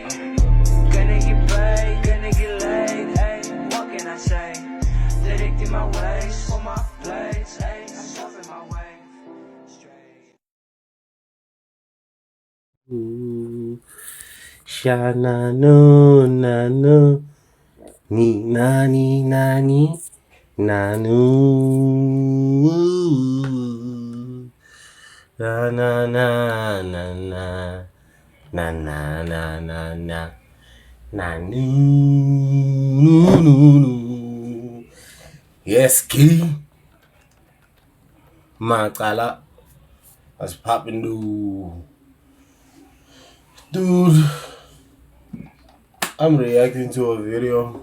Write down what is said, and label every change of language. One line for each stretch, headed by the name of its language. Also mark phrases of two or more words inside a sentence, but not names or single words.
English: Gonna get paid, gonna get laid. Hey, what can I say? Directing my ways for my place. Hey, I'm stuffing my way. Shana no nano ni nani nani nanu na na na na na na na na na na nanu no. Yes, key. Macala. That's popping, dude. I'm reacting to a video.